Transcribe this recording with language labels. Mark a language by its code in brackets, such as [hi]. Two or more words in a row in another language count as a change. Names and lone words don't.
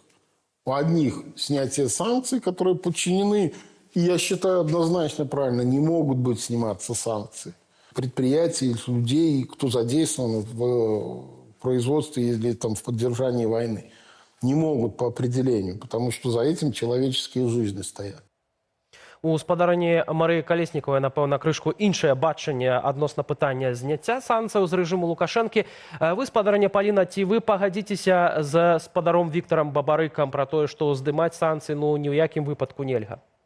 [ru] У одних снятие санкций, которые подчинены, и я считаю однозначно правильно, не могут быть сниматься санкции. Предприятий, людей, кто задействован в производстве или там, в поддержании войны. Не могут по определению, потому что за этим человеческие жизни стоят. [be] У спадарні Марыі Калеснікавай, напэўна, крышку іншае бачанне адносна пытання зняцця санкцыяў з рэжыму Лукашэнкі. Вы, спадарня Паліна, ці вы пагадзіцеся з спадаром Віктарам Бабарыкам пра тое, што здымаць санкцыі ні ў якім выпадку нельга?